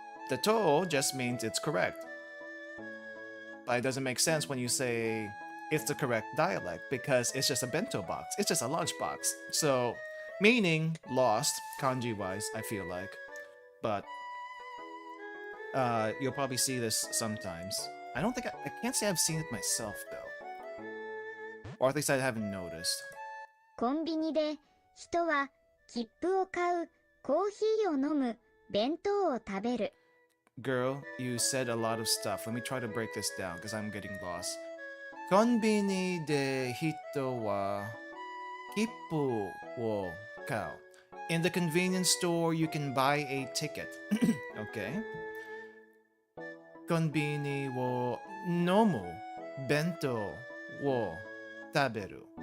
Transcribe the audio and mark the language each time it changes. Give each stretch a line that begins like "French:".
English: The to just means it's correct. But it doesn't make sense when you say it's the correct dialect because it's just a bento box. It's just a lunch box. So meaning lost kanji-wise, I feel like. But you'll probably see this sometimes. I can't say I've seen it myself though. Or at least I haven't noticed.
Japanese: コンビニで人は切符を買う、コーヒーを飲む、弁当を食べる。
English: Girl, you said a lot of stuff. Let me try to break this down because I'm getting lost.
Japanese: Konbini de hito wa kippu wo kau.
English: In the convenience store, you can buy a ticket.
Japanese: Okay. Konbini wo nomu bento wo taberu.